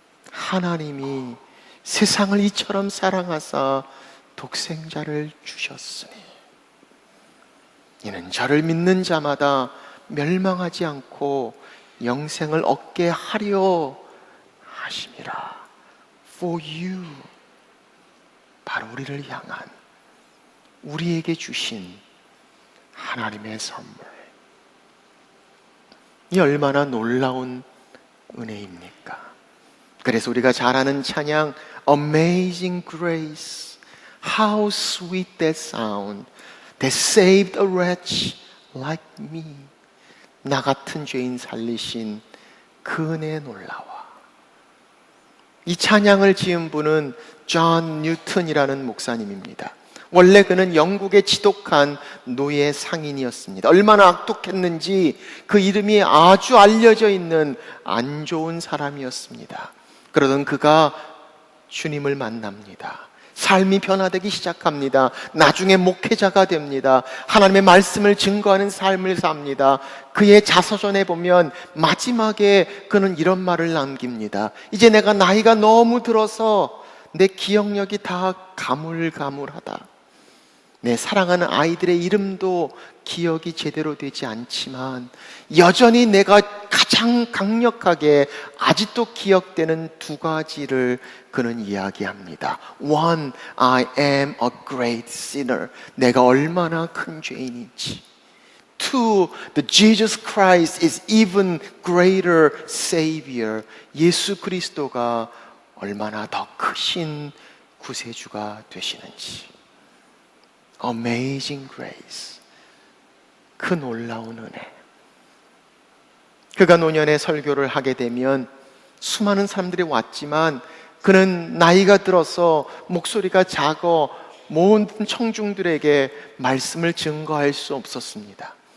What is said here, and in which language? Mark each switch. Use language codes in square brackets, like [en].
[ko] 하나님이 세상을 이처럼 사랑하사 독생자를 주셨으니 이는 저를 믿는 자마다 멸망하지 않고 영생을 얻게 하려 하심이라. For you, 바로 우리를 향한, 우리에게 주신 하나님의 선물. 이 얼마나 놀라운 은혜입니까? 그래서 우리가 잘 아는 찬양 Amazing Grace, [en] How sweet that sound that saved a wretch like me. [ko] 나 같은 죄인 살리신 그 은혜의 놀라워. 이 찬양을 지은 분은 존 뉴턴이라는 목사님입니다. 원래 그는 영국의 지독한 노예 상인이었습니다. 얼마나 악독했는지 그 이름이 아주 알려져 있는 안 좋은 사람이었습니다. 그러던 그가 주님을 만납니다. 삶이 변화되기 시작합니다. 나중에 목회자가 됩니다. 하나님의 말씀을 증거하는 삶을 삽니다. 그의 자서전에 보면 마지막에 그는 이런 말을 남깁니다. 이제 내가 나이가 너무 들어서 내 기억력이 다 가물가물하다. 내 사랑하는 아이들의 이름도 기억이 제대로 되지 않지만 여전히 내가 가장 강력하게 아직도 기억되는 두 가지를 그는 이야기합니다. [en] One, I am a great sinner. [ko] 내가 얼마나 큰 죄인인지. [en] Two, the Jesus Christ is even greater Savior. [ko] 예수 그리스도가 얼마나 더 크신 구세주가 되시는지. Amazing grace. 그 놀라운 은혜. 그가 노년에 설교를 하게 되면 수많은 사람들이 왔지만 그는 나이가 들어서 목소리가 작아 모든 청중들에게 말씀을 증거할 수 없었습니다.